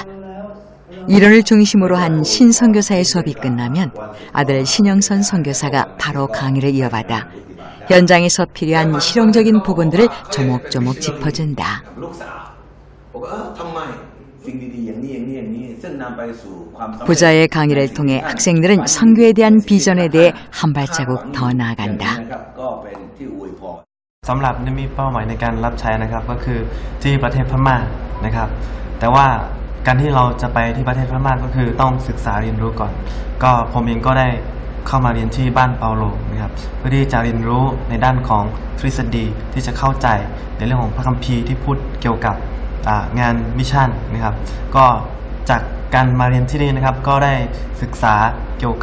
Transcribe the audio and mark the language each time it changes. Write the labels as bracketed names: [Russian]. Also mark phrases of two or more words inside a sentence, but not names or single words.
[Korean] 이론을 중심으로 한 신선교사의 수업이 끝나면 아들 신영선 선교사가 바로 강의를 이어받아 현장에서 필요한 실용적인 부분들을 조목조목 짚어준다. 부자의 강의를 통해 학생들은 선교에 대한 비전에 대해 한 발자국 더 나아간다. [Thai] สำหรับมีเป้าหมายในการรับใช้นะครับก็คือที่ประเทศพม่านะครับแต่ว่าการที่เราจะไปที่ประเทศพม่าก็คือต้องศึกษาเรียนรู้ก่อนก็ผมเองก็ได้เข้ามาเรียนที่บ้านเปาโลนะครับเพื่อที่จะเรียน รู้ในด้านของทฤษฎีที่จะเข้าใจในเรื่องของพระคัมภีร์ที่พูดเกี่ยวกับงานมิชชั่นนะครับก็จากการมาเรียนที่นี่นะครับก็ได้ศึกษาเกี่ยว